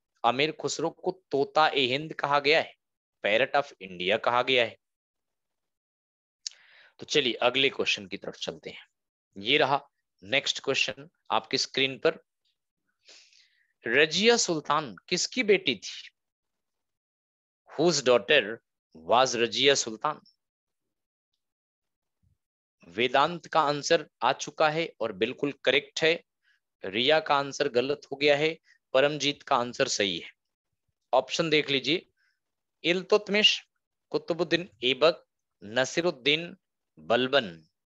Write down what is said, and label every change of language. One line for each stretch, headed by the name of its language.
Hindi: अमीर खुसरो को तोता ए हिंद कहा गया है,
English: parrot of India
Hindi: कहा गया है। तो चलिए अगले क्वेश्चन की तरफ चलते हैं। ये रहा नेक्स्ट क्वेश्चन आपकी स्क्रीन पर। रजिया सुल्तान किसकी बेटी थी?
English: Whose daughter was Razia Sultan?
Hindi: वेदांत का आंसर आ चुका है और बिल्कुल करेक्ट है। रिया का आंसर गलत हो गया है, परमजीत का आंसर सही है। ऑप्शन देख लीजिए, इल्तुतमिश, कुतुबुद्दीन ऐबक, नसीरुद्दीन बलबन।